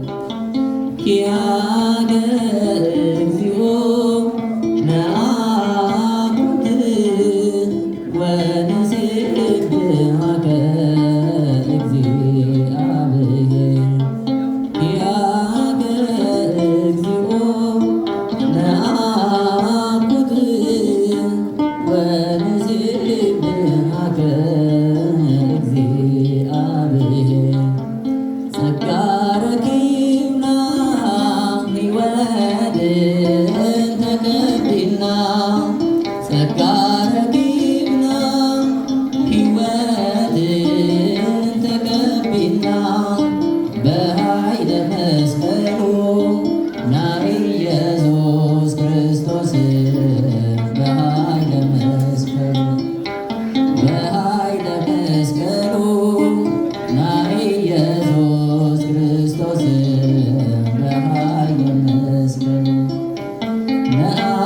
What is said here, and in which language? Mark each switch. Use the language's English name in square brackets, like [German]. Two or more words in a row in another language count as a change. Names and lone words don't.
[Geez] ኪያገ እግዚኦ ነአኩት ወንሴብሐከ እግዚአብሔር ኪያገ እግዚኦ ነአኩት ወንሴብሐከ እግዚአብሔር [Tigrinya] ጸጋ ረኪብና ሕይወትን ተቀቢልና ጸጋ ረኪብና ሕይወትን ተቀቢልና [Geez] በኃይለ መስቀሉ ናይ ኢየሱስ ክርስቶስ በኃይለ መስቀሉ በኃይለ መስቀሉ ናይ ኢየሱስ ክርስቶስ በኃይለ መስቀሉ ነአ